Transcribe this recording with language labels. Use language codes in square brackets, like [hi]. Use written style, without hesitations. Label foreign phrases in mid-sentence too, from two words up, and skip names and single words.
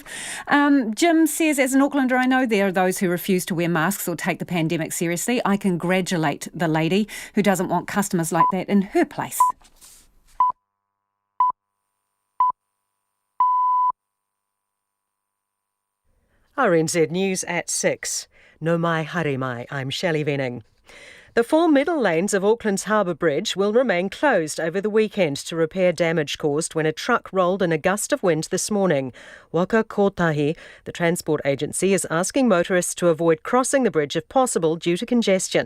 [en] Jim says, as an Aucklander, I know there are those who refuse to wear masks or take the pandemic seriously. I congratulate the lady who doesn't want customers like that in her place. RNZ News at 6. [mi] No mai haere mai, [en] I'm Shelley Venning. The 4 middle lanes of Auckland's Harbour Bridge will remain closed over the weekend to repair damage caused when a truck rolled in a gust of wind this morning. Waka Kotahi, the transport agency, is asking motorists to avoid crossing the bridge if possible due to congestion.